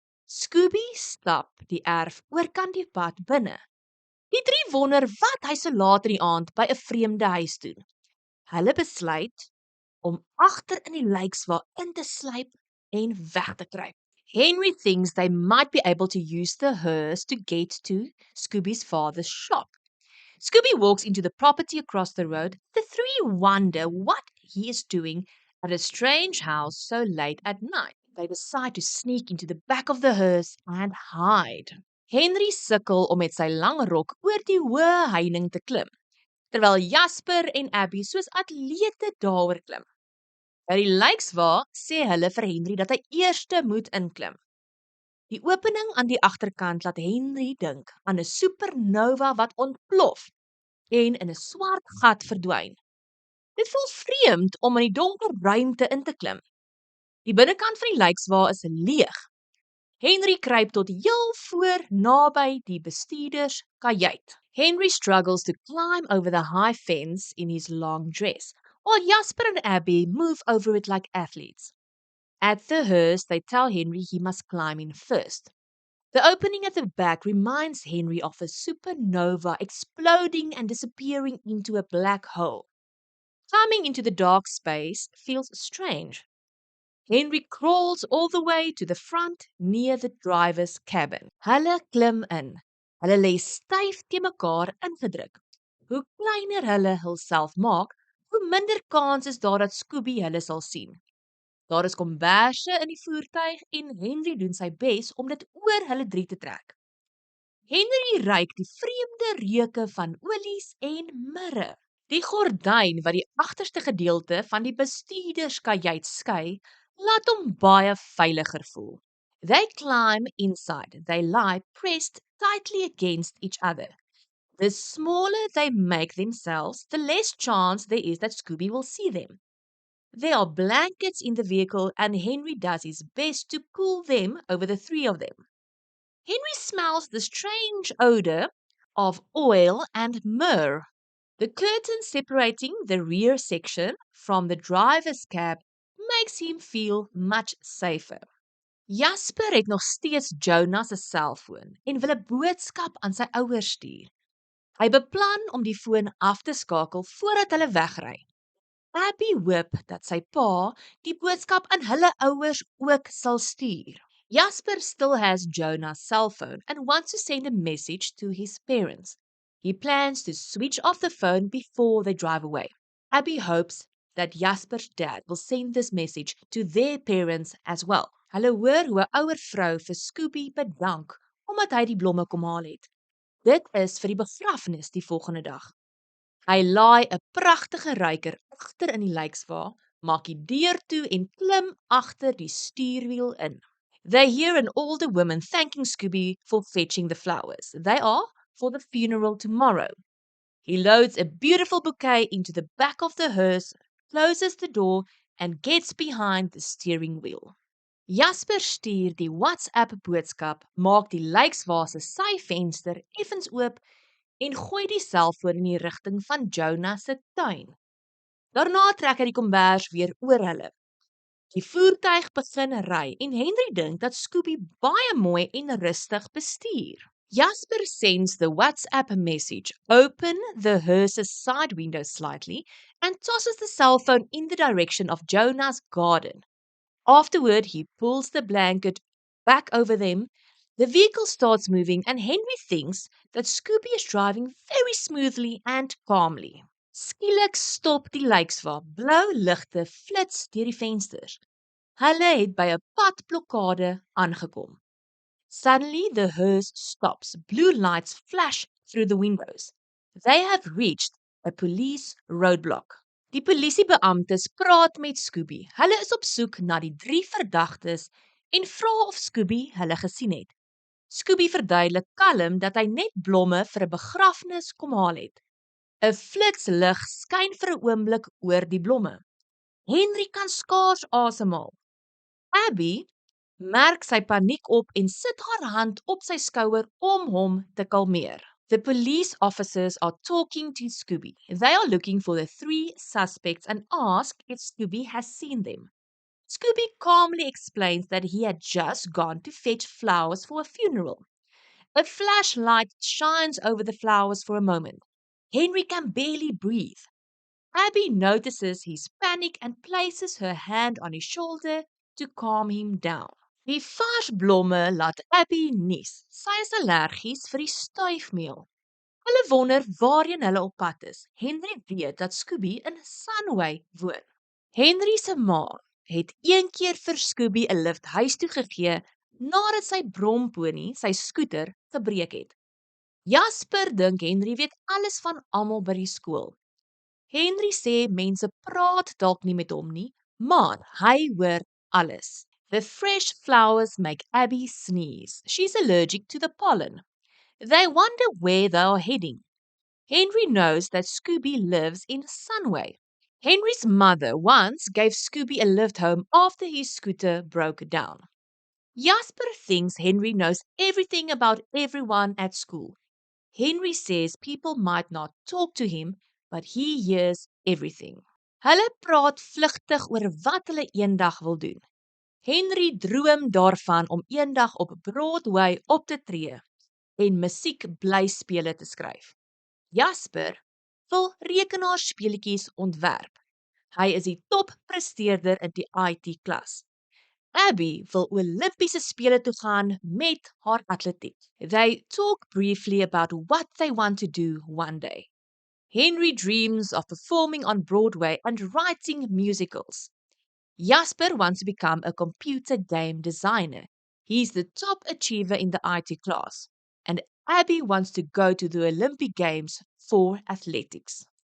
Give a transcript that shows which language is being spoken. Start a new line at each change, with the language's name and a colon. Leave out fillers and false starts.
Afrikaans: Scooby stap die erf oorkant die pad binne. Die drie wonder wat hy so laat in die aand by 'n vreemde huis doen. Hulle besluit om agter in die lijkswa in te sluip en weg te kruip.
English: Henry thinks they might be able to use the hearse to get to Scooby's father's shop. Scooby walks into the property across the road. The three wonder what he is doing at a strange house so late at night. They decide to sneak into the back of the hearse and hide.
Afrikaans: Henry sukkel om met sy lang rok oor die hoë heining te klim, terwyl Jasper en Abby soos atlete daaroor klim. By die lijkswa sê hulle vir Henry dat hy eerste moet inklim. Die opening aan die agterkant laat Henry dink aan 'n supernova wat ontplof en in 'n swart gat verdwyn. Dit voel vreemd om in die donker ruimte in te klim. Die binnekant van die lijkswa is leeg. Henry kruip tot heel voor naby die bestuurders kajuit.
English: Henry struggles to climb over the high fence in his long dress, while Jasper and Abby move over it like athletes. At the hearse, they tell Henry he must climb in first. The opening at the back reminds Henry of a supernova exploding and disappearing into a black hole. Climbing into the dark space feels strange. Henry crawls all the way to the front near the driver's cabin.
Afrikaans: Hulle klim in. Hulle lê styf te mekaar ingedruk. Hoe kleiner hulle hulself maak, hoe minder kans is daar dat Scooby hulle sal sien. Daar is komberse in die voertuig en Henry doen sy bes om dit oor hulle drie te trek. Henry ruik die vreemde reuke van olies en mirre. Die gordyn wat die agterste gedeelte van die bestuurderskajuit skei, laat hom baie veiliger voel.
English: They climb inside. They lie pressed tightly against each other. The smaller they make themselves, the less chance there is that Scooby will see them. There are blankets in the vehicle and Henry does his best to pull them over the three of them. Henry smells the strange odor of oil and myrrh. The curtain separating the rear section from the driver's cab makes him feel much safer.
Afrikaans: Jasper het nog steeds Jonah se selfoon en wil 'n boodskap aan sy ouers stuur. Hy beplan om die foon af te skakel voordat hulle wegry. Abby hoop dat sy pa die boodskap aan hulle ouers ook sal stuur.
English: Jasper still has Jonah's cell phone and wants to send a message to his parents. He plans to switch off the phone before they drive away. Abby hopes that Jasper's dad will send this message to their parents as well.
Afrikaans: Hulle hoor hoe 'n ouer vrou vir Scooby bedank omdat hy die blomme kom haal het. Dit is vir die begrafnis die volgende dag. Hy laai 'n pragtige ruiker agter in die lijkswa, maak die deur toe en klim agter die stuurwiel in.
English: They hear an older woman thanking Scooby for fetching the flowers. They are for the funeral tomorrow. He loads a beautiful bouquet into the back of the hearse, closes the door, and gets behind the steering wheel.
Afrikaans: Jasper stuur die WhatsApp boodskap, maak die lijkswa se syvenster effens oop en gooi die selfoon in die rigting van Jonah se tuin. Daarna trek hy die kombers weer oor hulle. Die voertuig begin ry en Henry dink dat Scooby baie mooi en rustig bestuur.
English: Jasper sends the WhatsApp message, open the hearse's side window slightly, and tosses the cell phone in the direction of Jonah's garden. Afterward, he pulls the blanket back over them. The vehicle starts moving and Henry thinks that Scooby is driving very smoothly and calmly.
Afrikaans: Skielik stop die lijkswa, blou ligte flits deur die vensters. Hulle het by 'n padblokkade aangekom.
English: Suddenly the hearse stops. Blue lights flash through the windows. They have reached a police roadblock.
Afrikaans: Die polisiebeamptes praat met Scooby. Hulle is op soek na die 3 verdagtes en vra of Scooby hulle gesien het. Scooby verduidelik kalm dat hy net blomme vir 'n begrafnis kom haal het. 'n Flitslig skyn vir 'n oomblik oor die blomme. Henry kan skaars asemhaal. Abby merk sy paniek op en sit haar hand op sy skouer om hom te kalmeer.
English: The police officers are talking to Scooby. They are looking for the 3 suspects and ask if Scooby has seen them. Scooby calmly explains that he had just gone to fetch flowers for a funeral. A flashlight shines over the flowers for a moment. Henry can barely breathe. Abby notices his panic and places her hand on his shoulder to calm him down.
Afrikaans: Die vars blomme laat Abby nies. Sy is allergies vir die stuifmeel. Hulle wonder waarheen hulle op pad is. Henry weet dat Scooby in Sunway woon. Henry se ma het een keer vir Scooby 'n lift huis toe gegee nadat sy bromponie, sy skooter, gebreek het. Jasper dink Henry weet alles van almal by die skool. Henry sê mense praat dalk nie met hom nie, maar hy hoor alles.
English: The fresh flowers make Abby sneeze. She's allergic to the pollen. They wonder where they are heading. Henry knows that Scooby lives in Sunway. Henry's mother once gave Scooby a lift home after his scooter broke down. Jasper thinks Henry knows everything about everyone at school. Henry says people might not talk to him, but he hears everything.
Afrikaans: Hulle praat vlugtig oor wat hulle eendag wil doen. Henry droom daarvan om eendag op Broadway op te tree en musiekblyspele te skryf. Jasper wil rekenaarspeletjies ontwerp. Hy is die toppresteerder in die IT klas. Abby wil Olympiese spele toe gaan met haar atletiek.
English: They talk briefly about what they want to do one day. Henry dreams of performing on Broadway and writing musicals. Jasper wants to become a computer game designer. He's the top achiever in the IT class. And Abby wants to go to the Olympic Games for athletics.